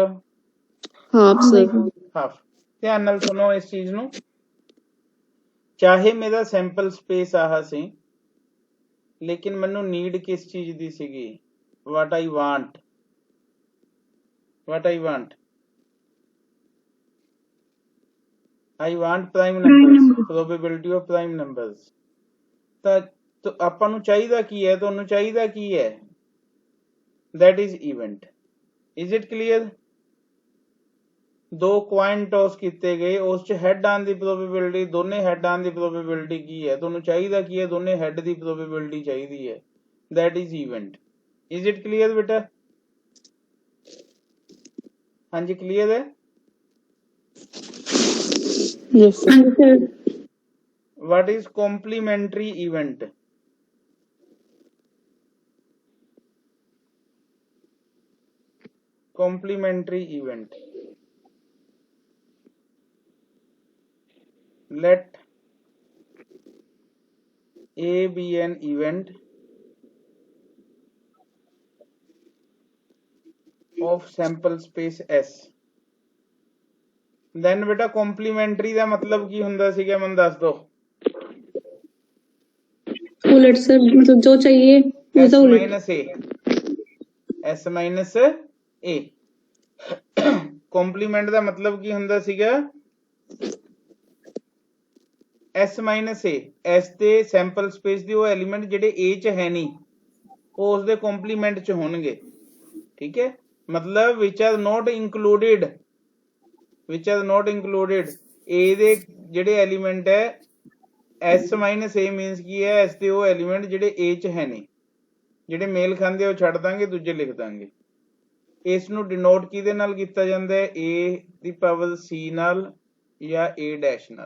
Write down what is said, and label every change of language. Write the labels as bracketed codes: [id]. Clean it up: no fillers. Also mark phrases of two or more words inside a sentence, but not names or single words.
[en] half sir. [pa] ਹਾਫ। ਧਿਆਨ ਨਾਲ ਸੁਣੋ ਇਸ ਚੀਜ਼ ਨੂੰ। ਚਾਹੇ ਮੇਰਾ [en] sample space [pa] ਆਹ ਸੀ, ਲੇਕਿਨ ਮੈਨੂੰ ਨੀਡ ਕਿਸ ਚੀਜ਼ ਦੀ ਸੀਗੀ? [en] What I want. What I want? I want prime numbers, probability of prime numbers। [pa] ਤਾਂ ਆਪਾਂ ਨੂੰ ਚਾਹੀਦਾ ਕੀ ਹੈ? ਤੁਹਾਨੂੰ ਚਾਹੀਦਾ ਕੀ ਹੈ? [en] that is event। is it clear? [pa] ਦੋ [en] coin toss [pa] ਕੀਤੇ ਗਏ, ਉਸ 'ਚ ਹੈਡ ਆਉਣ ਦੀ ਪ੍ਰੋਬੇਬਿਲਿਟੀ, ਦੋਨੇ ਹੈਡ ਆਉਣ ਦੀ ਪ੍ਰੋਬੇਬਿਲਿਟੀ ਕੀ ਹੈ? ਤੁਹਾਨੂੰ ਚਾਹੀਦਾ ਕੀ ਹੈ? ਦੋਨੇ ਹੈਡ ਦੀ ਪ੍ਰੋਬੇਬਿਲਿਟੀ ਚਾਹੀਦੀ ਹੈ। [en] that is event। is it clear ਬੇਟਾ? [pa] ਹਾਂਜੀ ਕਲੀਅਰ ਹੈ? [en] Yes, sir. What is complementary event? Complementary event। Let A be an event of sample space S। [pa] then ਬੇਟਾ complementary ਦਾ ਮਤਲਬ ਕੀ ਹੁੰਦਾ ਸੀਗਾ? ਮੈਨੂੰ ਦੱਸ ਦੋ। [hi] उलट सर, मतलब जो चाहिए S उसका उलट। [en] minus A। S minus A। [pa] complement ਦਾ ਮਤਲਬ ਕੀ ਹੁੰਦਾ ਸੀਗਾ? [en] S minus A। [pa] S ਦੇ [en] sample space [pa] ਦੇ ਉਹ ਐਲੀਮੈਂਟ ਜਿਹੜੇ A 'ਚ ਹੈ ਨਹੀਂ, ਉਹ ਉਸ ਦੇ ਕੰਪਲੀਮੈਂਟ 'ਚ ਹੋਣਗੇ। ਠੀਕ ਹੈ, ਮਤਲਬ [en] which are not included, which are not included। [pa] A ਦੇ ਜਿਹੜੇ ਐਲੀਮੈਂਟ ਹੈ, [en] S minus A means [pa] ਕੀ ਹੈ? S ਦੇ ਉਹ ਐਲੀਮੈਂਟ ਜਿਹੜੇ A 'ਚ ਹੈ ਨਹੀਂ, ਜਿਹੜੇ ਮੇਲ ਖਾਂਦੇ ਉਹ ਛੱਡ ਦਾਂਗੇ, ਦੂਜੇ ਲਿਖ ਦਾਂਗੇ। ਇਸ ਨੂੰ ਡਿਨੋਟ ਕਿਹਦੇ ਨਾਲ ਕੀਤਾ ਜਾਂਦਾ ਹੈ? A ਦੀ ਪਾਵਰ C ਨਾਲ ਜਾਂ A ਡੈਸ਼ ਨਾਲ।